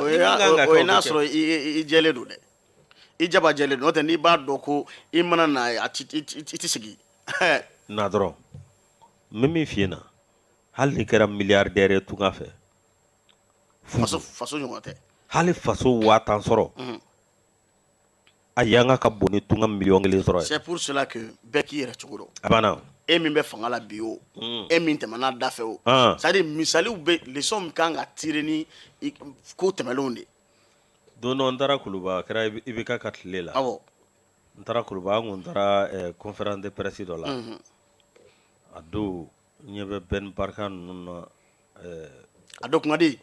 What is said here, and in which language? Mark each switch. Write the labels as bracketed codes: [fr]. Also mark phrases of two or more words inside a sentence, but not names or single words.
[bm] o ye n'a sɔrɔ i jɛlen don dɛ i jaba jɛlen don n'o tɛ n'i b'a dɔn ko i mana na i tɛ sigi na dɔrɔn n bɛ min f'i ɲɛna hali n'i kɛra miliyardɛri ye tunga fɛ faso ɲɔgɔn tɛ hali faso 5000 sɔrɔ a yanga ka bon ni tunga miliyɔn 1 sɔrɔ ye [fr] c'est pour cela que [bm] bɛɛ k'i yɛrɛ cogo dɔn a banna e min bɛ fanga la bi o e min tɛmɛna da fɛ o [fr] c'est à dire [bm] misaliw bɛ leçon min kan ka tirer ni ko tɛmɛlenw de don dɔ n taara Kuluba a kɛra IBK ka tile la awɔ n taara Kuluba an kun taara [fr] conférence de presse [bm] dɔ la a don n ɲɛ bɛ Ben Barka ninnu na a don kun ka di